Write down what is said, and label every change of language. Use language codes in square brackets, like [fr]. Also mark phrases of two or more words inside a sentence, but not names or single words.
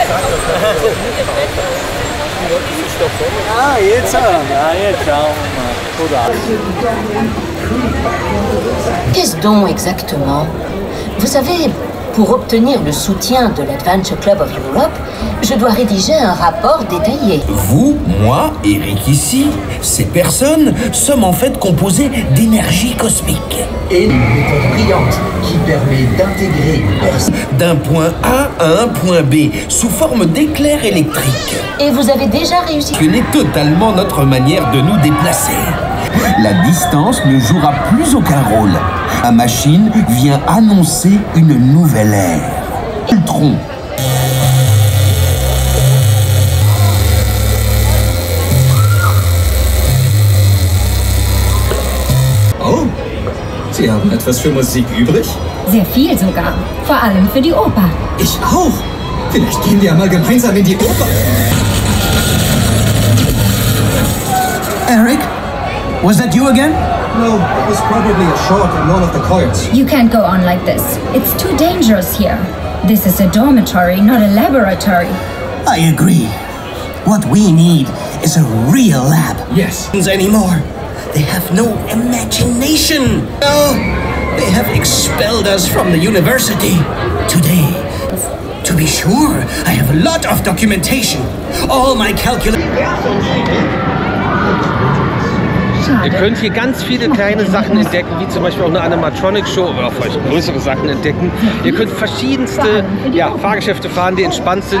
[de] Ah, jetzt schauen wir mal. [fr] Qu'est-ce donc exactement? Vous savez, pour obtenir le soutien de l'Adventure Club of Europe, je dois rédiger un rapport détaillé. Vous, moi, Eric ici, ces personnes sommes en fait composées d'énergie cosmique. Et une méthode brillante qui permet d'intégrer une personne d'un point A à un point B sous forme d'éclairs électriques. Et vous avez déjà réussi? Ce n'est totalement notre manière de nous déplacer. La distance ne jouera plus aucun rôle. La machine vient annoncer une nouvelle ère. Ultron. [de] Oh, Sie haben etwas für Musik übrig? Sehr viel sogar. Vor allem für die Oper. Ich auch. Vielleicht gehen wir ja mal gemeinsam in die Oper. Eric? [en] Was that you again? No, it was probably a shot in one of the chords. You can't go on like this. It's too dangerous here. This is a dormitory, not a laboratory. I agree. What we need is a real lab. Yes. Anymore. They have no imagination. No, they have expelled us from the university today. To be sure, I have a lot of documentation. All my calculations. [de] Ihr könnt hier ganz viele kleine Sachen entdecken, wie zum Beispiel auch eine Animatronic-Show oder vielleicht größere Sachen entdecken. Ihr könnt verschiedenste Fahrgeschäfte fahren, die entspannt sind.